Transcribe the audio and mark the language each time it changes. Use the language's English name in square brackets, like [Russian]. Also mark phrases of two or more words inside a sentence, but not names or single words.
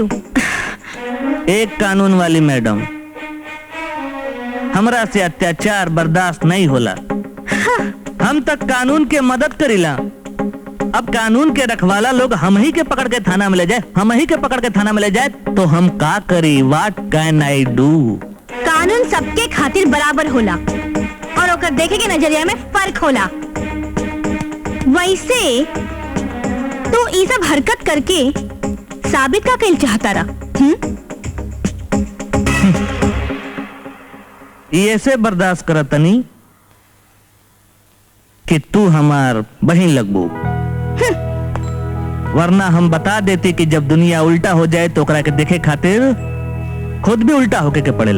[Bhojpuri] एक कानून वाली मैडम, हमरा से अत्याचार बर्दाश्त नहीं होला। हम तक कानून के मदद करीला। अब कानून के रखवाला लोग हम ही के पकड़ के थाना में ले जाए, हम ही के पकड़ के थाना में ले जाए तो हम का करी? [English] what can I do? [Bhojpuri] कानून सबके खातिर बराबर होला और ओकर देखे के नजरिया में फर्क होला। वैसे तो ये सब हरकत करके साबित का कइल चाहता रहा? ये ऐसे बर्दाश्त करतनी कि तू हमार बहन लगबू, वरना हम बता देती कि जब दुनिया उल्टा हो जाए तो ओकरा के देखे खातिर खुद भी उल्टा होके के पड़ेला।